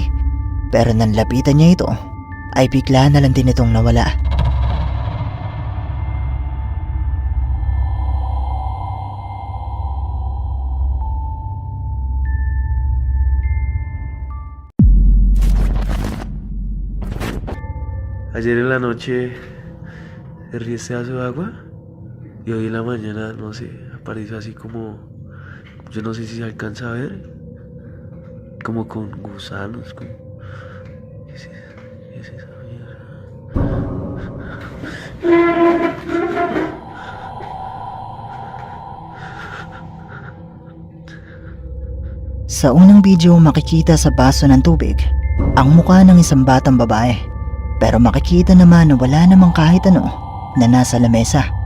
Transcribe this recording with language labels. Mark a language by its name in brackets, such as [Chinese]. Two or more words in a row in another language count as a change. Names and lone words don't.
[Filipino] Pero nang lapitan niya ito, ay bigla na lang din itong nawala. [Spanish] Ayer en la noche herví este vaso de agua y hoy en la mañana, no sé, apareció así como, yo no sé si se alcanza a ver, como con gusanos, como... ¿Qué es esa mierda? [Filipino] Sa unang video makikita sa baso ng tubig ang mukha ng isang batang babae. Pero makikita naman na wala namang kahit ano na nasa lamesa.